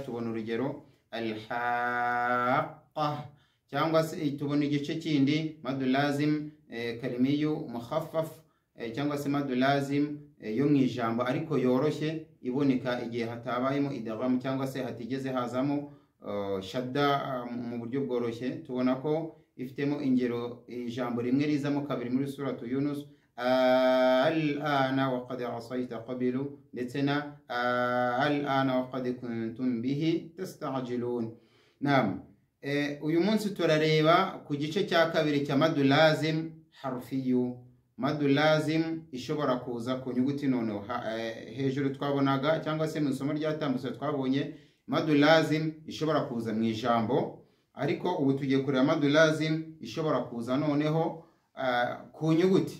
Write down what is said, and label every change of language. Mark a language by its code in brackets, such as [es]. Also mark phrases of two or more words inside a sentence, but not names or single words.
[rw] Tubona urugero al-haqqa, cyangwa se tubona igice kindi [ar] مد لازم كلمي مخفف [rw] cyangwa se [ar] مد لازم [rw] yo mu ijambo ariko yoroshye iboneka igihe hatabayemo idgham cyangwa se hatigeze hazamo shadda mu buryo bworoshye. Tubona ko ifitemo ingero ijambo rimwe rizamo kabiri muri suratu Yunus: [ar] آلآن وقد عصيت قبل, [rw] ndetse na [ar] آلآن وقد كنتم به تستعجلون. [rw] Naam, uyu munsi turareba ku gice cya kabiri cya [ar] مد لازم حرفي. مد لازم [rw] ishobora kuza ku nyuguti noneho hejuru twabonaga cyangwa se mu isomo ryatambutse twabonye [ar] مد لازم [rw] ishobora kuza mu ijambo, ariko ubu tugiye kureba [ar] مد لازم [rw] ishobora kuza noneho ku nyuguti.